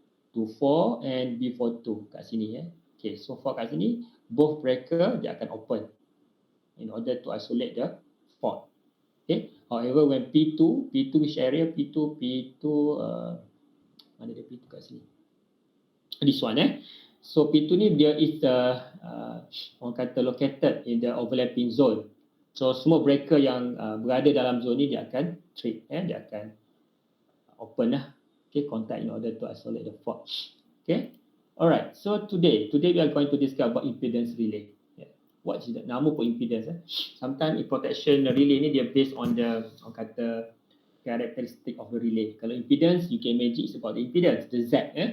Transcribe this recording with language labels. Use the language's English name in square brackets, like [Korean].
[English] 24 and B42 [Malay] kat sini. [English] Okay, so for [Malay] kat sini, [English] both breaker [Malay] dia akan [English] open in order to isolate the fault. Okay. However, when P2 which area? [Malay] P2 mana dia P2 kat sini? [English] This one. So P2 [Malay] ni dia [English] is [Malay] orang kata [English] located in the overlapping zone. [Malay] So semua breaker yang berada dalam zone ni dia akan trip, dia akan open lah. [English] Okay, contact in order to isolate the fault. Okay. Alright. So today we are going to discuss about impedance relay. What is that? [Malay] Nama pun impedance. [English] Sometimes protection relay [Malay] ni dia [English] based on the [Malay] orang kata [English] characteristic of the relay. [Malay] Kalau [English] impedance, you can imagine it's about the impedance, the Z.